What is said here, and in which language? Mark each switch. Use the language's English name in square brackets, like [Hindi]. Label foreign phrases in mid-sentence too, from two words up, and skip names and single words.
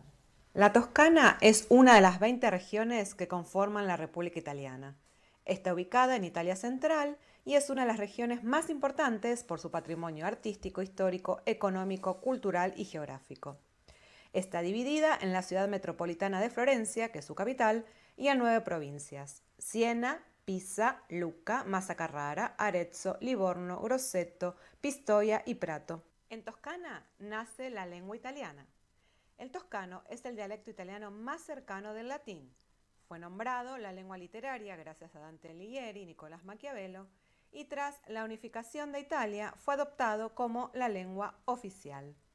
[Spanish] La Toscana es una de las 20 regiones que conforman la República Italiana. Está ubicada en Italia Central y es una de las regiones más importantes por su patrimonio artístico, histórico, económico, cultural y geográfico. Está dividida en la ciudad metropolitana de Florencia, que es su capital, y en 9 provincias: Siena, Pisa, Lucca, Massa Carrara, Arezzo, Livorno, Grosseto, Pistoia y Prato. En Toscana nace la lengua italiana. El toscano es el dialecto italiano más cercano del latín. Fue nombrado la lengua literaria gracias a Dante Alighieri y Nicolás Maquiavelo, y tras la unificación de Italia fue adoptado como la lengua oficial.